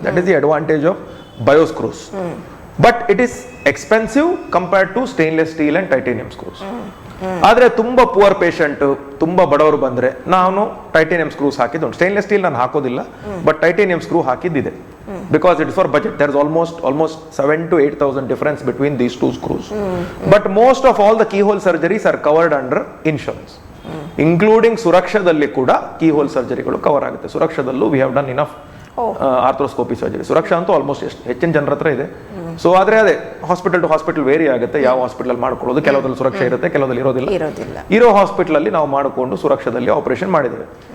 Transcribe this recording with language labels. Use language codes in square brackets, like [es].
[en] That is the advantage of bio screws. But it is expensive compared to stainless steel and titanium screws. [kn] ಆದ್ರೆ ತುಂಬಾ poor patient, ತುಂಬಾ ಬಡವರು ಬಂದ್ರೆ ನಾನು titanium screws ಹಾಕಿದ್ದು. Stainless steel ನಾನು ಹಾಕೋದಿಲ್ಲ, but titanium screw ಹಾಕಿದ್ದಿದೆ. [en] Because it is for budget. There is almost 7,000 to 8,000 difference between these two screws. But most of all the keyhole surgeries are covered under insurance. [kn] Including ಸುರಕ್ಷದಲ್ಲಿ ಕೂಡ keyhole ಸರ್ಜರಿಗಳು cover ಆಗುತ್ತೆ. ಸುರಕ್ಷದಲ್ಲೂ [en] We have done enough arthroscopy surgery. [kn] ಸುರಕ್ಷಾ ಅಂತೂ almost ಹೆಚ್ಚಿನ ಜನರ ಹತ್ರ ಇದೆ. So ಆದ್ರೆ ಅದೇ hospital to hospital very ಆಗುತ್ತೆ, ಯಾವ ಹಾಸ್ಪಿಟಲ್ ಮಾಡ್ಕೊಳ್ಳೋದು. ಕೆಲವರಲ್ಲಿ ಸುರಕ್ಷೆ ಇರುತ್ತೆ, ಕೆಲವರಲ್ಲಿ ಇರೋದಿಲ್ಲ. ಇರೋ ಹಾಸ್ಪಿಟಲ್ ಅಲ್ಲಿ ನಾವು ಮಾಡಿಕೊಂಡು ಸುರಕ್ಷದಲ್ಲಿ ಆಪರೇಷನ್ ಮಾಡಿದ್ದೇವೆ.